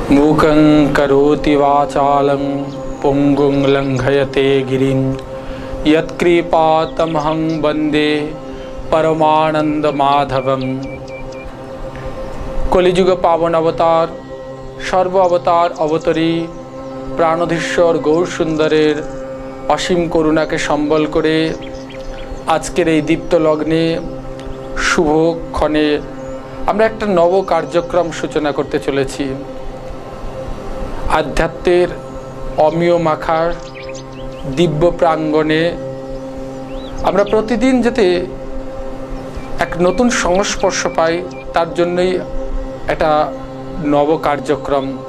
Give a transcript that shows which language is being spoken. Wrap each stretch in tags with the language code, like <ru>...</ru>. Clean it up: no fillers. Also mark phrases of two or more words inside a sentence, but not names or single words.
<sa>मूकं करोति वाचालं पुंगुं लंघयते गिरिं यत्कृपातमहं वन्दे परमानंद माधवम।</sa> <bn>কলিযুগ পাবন অবতার সর্ব অবতার অবতরী প্রাণাধীশ্বর গৌর সুন্দরের অসীম করুণাকে সম্বল করে আজকের এই দীপ্ত লগ্নে শুভক্ষণে আমরা একটা নব কার্যক্রম সূচনা করতে চলেছি। আধ্যাত্মের অমিয় মাখার দিব্য প্রাঙ্গণে আমরা প্রতিদিন যাতে এক নতুন সংস্পর্শ পাই তার জন্যই একটা নব কার্যক্রম।</bn>